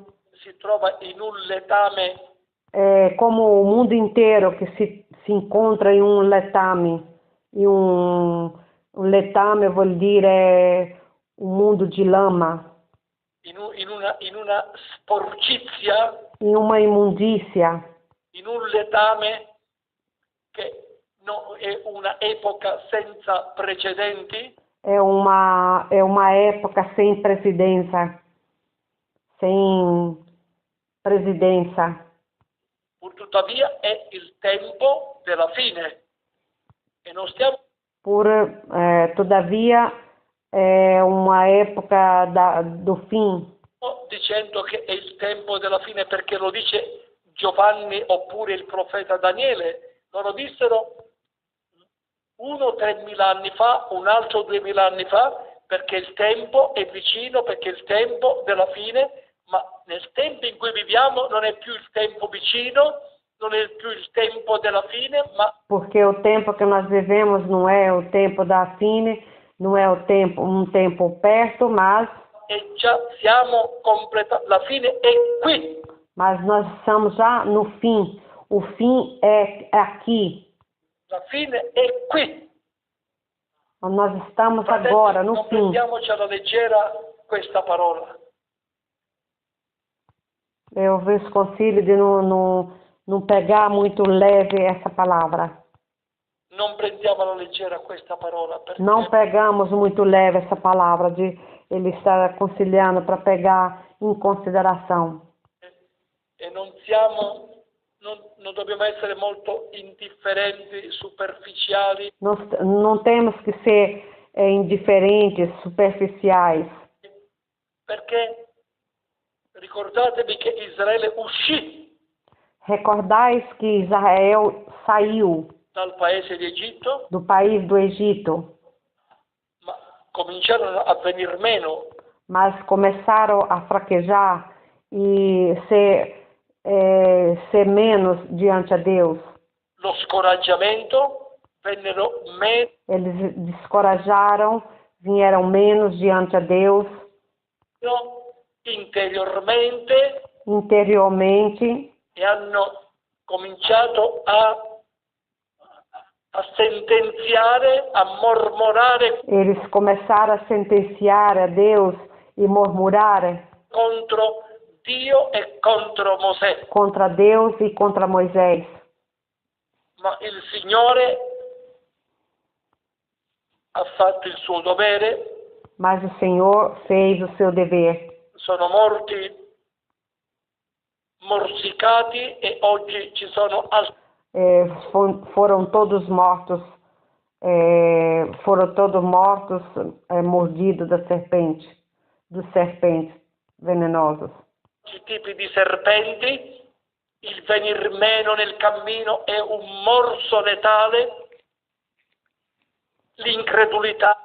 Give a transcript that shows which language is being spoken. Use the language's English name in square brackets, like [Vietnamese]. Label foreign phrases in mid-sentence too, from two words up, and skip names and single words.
[Italian] si trova in un letame [Portuguese] como o mundo inteiro que se encontra em um letame. E um letame [Italian] vuol dire [Portuguese] um mundo de lama, [Italian] in una sporcizia, [Portuguese] em uma imundícia, [Italian] in un letame che è una epoca senza precedenti. [Portuguese] é uma época sem presidência, [Italian] Purtuttavia è il tempo della fine e non stiamo [Portuguese] todavia é uma época do fim. [Italian] dicendo che è il tempo della fine perché lo dice Giovanni oppure il profeta Daniele. Loro dissero uno 3000 anni fa, un altro 2000 anni fa, perché il tempo è vicino, perché è il tempo della fine, ma nel tempo in cui viviamo non è più il tempo vicino, non è più il tempo della fine, ma [Portuguese] porque o tempo que nós vivemos não é o tempo da fine, não é um tempo perto, mas [Italian] già siamo la fine è qui. [Portuguese] Mas nós estamos já no fim. O fim é aqui. [Italian] La fine è qui. [Portuguese] Nós estamos agora no fim. [Italian] Non prendiamoci alla leggera questa parola. [Portuguese] Eu vejo conselho de não pegar muito leve essa palavra. [Italian] Non prendiamo alla leggera questa parola. [Portuguese] Não pegamos muito leve essa palavra de ele estar aconselhando para pegar em consideração. [Italian] E non dobbiamo essere molto indifferenti, superficiali. [Portuguese] Não temos que ser indiferentes, superficiais. [Italian] Perché ricordatevi che Israele uscì. [Portuguese] Recordais que Israel saiu [Italian] dal paese di Egitto, [Portuguese] do país do Egito, [Italian] ma cominciarono a venir meno. [Portuguese] Mas começaram a fraquejar e ser menos diante a Deus. [Italian] Lo scoraggiamento, vennero meno. [Portuguese] Eles descorajaram, vieram menos diante a Deus. Interiormente. [Italian] E hanno cominciato a sentenziare, a mormorare. [Portuguese] Eles começaram a sentenciar a Deus e murmurar [Italian] contro Dio e contro Mosè. [Portuguese] Contra Deus e contra Moisés. [Italian] Ma il Signore ha fatto il suo dovere. [Portuguese] Mas o Senhor fez o seu dever. [Italian] Sono morti morsicati e oggi ci sono altri. [Portuguese] Foram todos mortos, mordidos dos serpentes venenosos. [Italian] tipi di serpenti, il venir meno nel cammino è un morso letale, l'incredulità